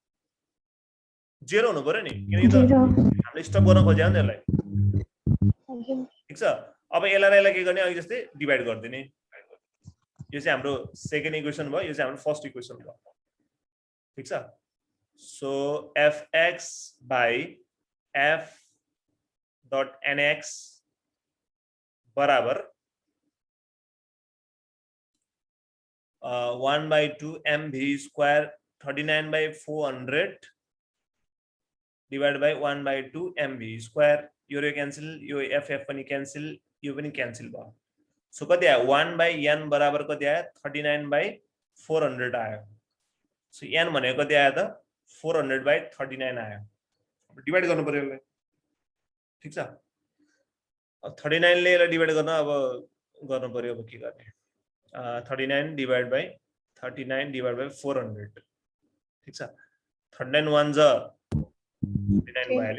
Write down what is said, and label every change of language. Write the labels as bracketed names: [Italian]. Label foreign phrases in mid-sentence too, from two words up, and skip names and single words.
[Nepali] 0 हुनु पर्यो नि किनकि त हामीले स्टप गर्न खोज्या हो नि यसलाई ठीक छ अब यसलाई के गर्ने अघि जस्तै डिभाइड गर्दिने यो चाहिँ हाम्रो [English] second equation [Nepali] भयो यो चाहिँ हाम्रो [English] first equation [Nepali] भयो ठीक छ सो [English] fx by f.nx [Nepali] बराबर 1/2 mv² 39/400 [English] divided by [Nepali] 1/2 mv² यो क्यान्सल यो f पनि क्यान्सल यो पनि क्यान्सल भयो सो कति आयो 1/n बराबर कति आयो 39/400 आयो सो n भनेको कति आयो त 400/39 आयो अब डिवाइड गर्नु पर्यो यसलाई ठीक छ अब 39 ले यसलाई डिवाइड गर्न अब गर्नु पर्यो अब के गर्ने 39 [English] divided by [Nepali] 400 ठीक छ 39 1 जा 39 भइहाल्यो